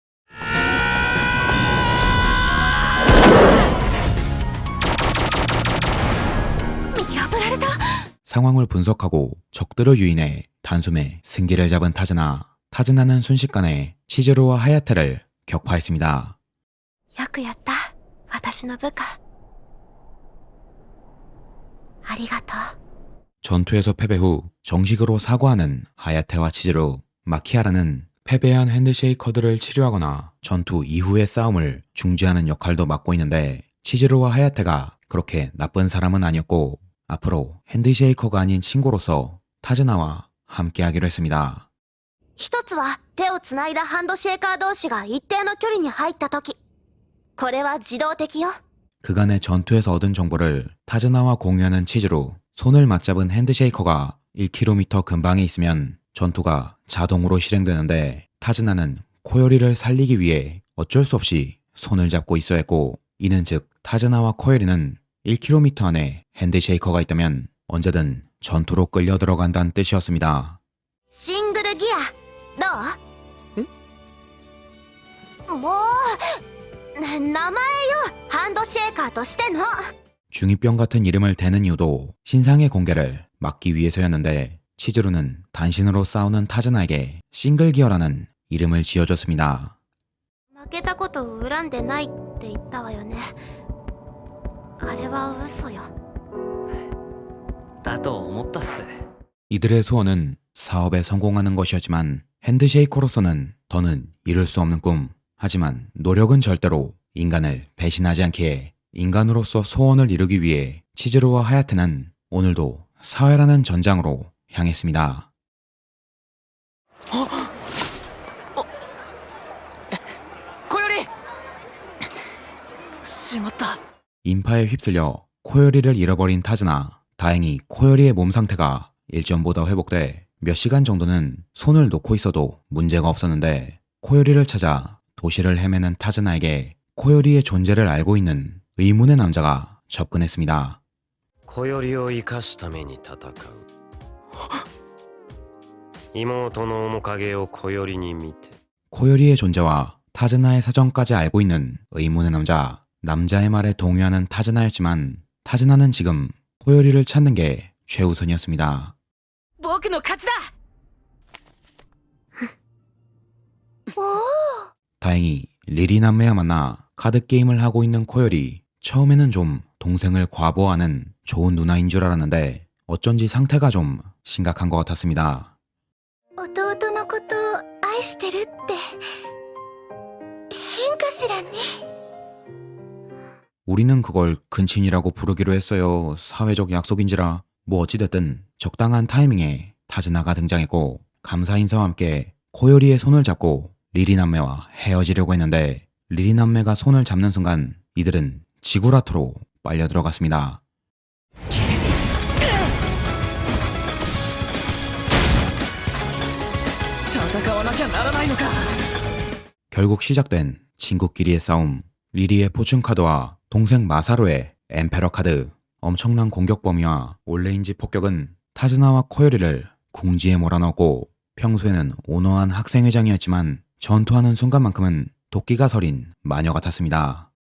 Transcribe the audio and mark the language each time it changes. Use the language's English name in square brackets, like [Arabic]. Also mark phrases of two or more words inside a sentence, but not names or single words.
[Korean] 상황을 분석하고 적들을 유인해 단숨에 승기를 잡은 타즈나. 타즈나는 순식간에 치즈루와 하야테를 격파했습니다. [Japanese] よくやった、私の部下。ありがとう。 [Korean] 전투에서 패배 후 정식으로 사과하는 하야테와 치즈루. 마키아라는 패배한 핸드쉐이커들을 치료하거나 전투 이후의 싸움을 중지하는 역할도 맡고 있는데 치즈루와 하야테가 그렇게 나쁜 사람은 아니었고 앞으로 핸드쉐이커가 아닌 친구로서 타즈나와 함께하기로 했습니다. [Japanese] 一つは手をつないだハンドシェーカー同士が一定の距離に入った時。これは自動的よ。 [Korean] 그간의 전투에서 얻은 정보를 타즈나와 공유하는 치즈루. 손을 맞잡은 핸드쉐이커가 1km 근방에 있으면 전투가 자동으로 실행되는데 타즈나는 코요리를 살리기 위해 어쩔 수 없이 손을 잡고 있어야 했고 이는 즉 타즈나와 코요리는 1km 안에 핸드쉐이커가 있다면 언제든 전투로 끌려 들어간다는 뜻이었습니다. [Japanese] シングルギアどう？もう名前よ、ハンドシェーカーとしての。 [Korean] 중2병 같은 이름을 대는 이유도 신상의 공개를 막기 위해서였는데 치즈루는 단신으로 싸우는 타즈나에게 싱글기어라는 이름을 지어줬습니다. [Japanese] 負けたことを恨んでないって言ったわよね。あれは嘘よ。だと思ったっす。 [Korean] 이들의 소원은 사업에 성공하는 것이었지만 핸드쉐이커로서는 더는 이룰 수 없는 꿈. 하지만 노력은 절대로 인간을 배신하지 않기에 인간으로서 소원을 이루기 위해 치즈루와 하야테는 오늘도 사회라는 전장으로 향했습니다. 코요리! [Japanese] しまった。 [Korean] 인파에 휩쓸려 코요리를 잃어버린 타즈나. 다행히 코요리의 몸 상태가 일전보다 회복돼 몇 시간 정도는 손을 놓고 있어도 문제가 없었는데 코요리를 찾아 도시를 헤매는 타즈나에게 코요리의 존재를 알고 있는 의문의 남자가 접근했습니다. [Japanese] 小よりを生かすために戦う妹の面影を小よりに見て [Korean] 코요리의 존재와 타즈나의 사정까지 알고 있는 의문의 남자. 남자의 말에 동요하는 타즈나였지만 타즈나는 지금 코요리를 찾는 게 최우선이었습니다. [Japanese] 僕の勝ちだ。 [Korean] 다행히 리리 남매와 만나 카드게임을 하고 있는 코요리. 처음에는 좀 동생을 과보하는 좋은 누나인 줄 알았는데 어쩐지 상태가 좀 심각한 것 같았습니다. [Japanese] 弟のこと愛してるって変かしらね。 [Korean] 우리는 그걸 근친이라고 부르기로 했어요. 사회적 약속인지라. 뭐 어찌됐든 적당한 타이밍에 타즈나가 등장했고 감사 인사와 함께 코요리의 손을 잡고 리리 남매와 헤어지려고 했는데 리리 남매가 손을 잡는 순간 이들은 지구라트로 빨려 들어갔습니다. [Japanese] 戦わなきゃならないのか。 [Korean] 결국 시작된 친구끼리의 싸움. 리리의 포춘 카드와 동생 마사루의 엠페러 카드. 엄청난 공격 범위와 올레인지 폭격은 타즈나와 코요리를 궁지에 몰아넣었고 평소에는 온화한 학생회장이었지만 전투하는 순간만큼은 도끼가 서린 마녀 같았습니다.